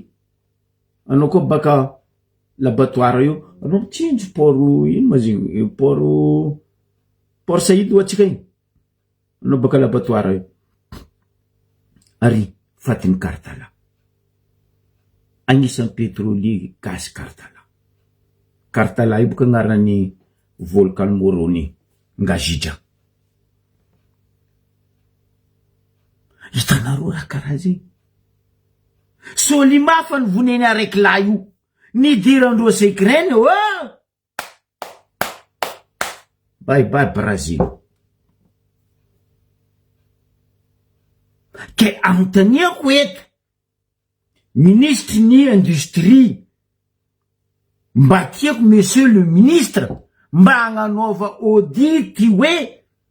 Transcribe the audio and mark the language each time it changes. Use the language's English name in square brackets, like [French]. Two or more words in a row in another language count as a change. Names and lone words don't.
[Malagasy] Anao koa baka laboratoire io anao mitsinjo poro ino ma zegny port Saïd ho atsika igny anao baka laboratoire io ary fatiny Kartala agnisan'ny pétrolier gaz Kartala io boka agnarany volcan Moroni Ngazija. Hitanareo raha karaha zegny. Solima fa nivoneny araiky lahy io nidirandreo Sekreny [English] bye bye [Malagasy] Brazil. Ke anontaniako eto ministre ny industrie mba tiako [French] monsieur le ministre [Malagasy] mba agnanaova audit hoe